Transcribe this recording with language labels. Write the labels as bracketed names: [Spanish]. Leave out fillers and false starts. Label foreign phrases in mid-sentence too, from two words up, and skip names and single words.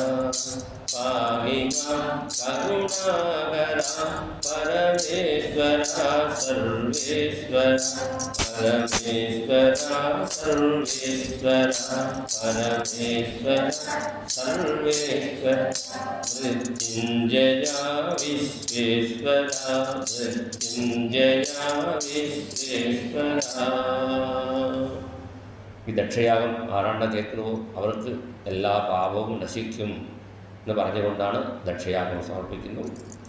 [Sanskrit] पाहि मां करुणाकरा परमेश्वरा सर्वेश्वरा परमेश्वरा सर्वेश्वरा परमेश्वरा सर्वेश्वरा मृत्युञ्जया विश्वेश्वरा मृत्युञ्जया विश्वेश्वरा [Malayalam] ഈ ദക്ഷയാഗം ആരാണ്ട് കേൾക്കുന്നുവോ അവർക്ക് എല്ലാ പാപവും നശിക്കും എന്ന് പറഞ്ഞുകൊണ്ടാണ് ദക്ഷയാഗം സമർപ്പിക്കുന്നത്.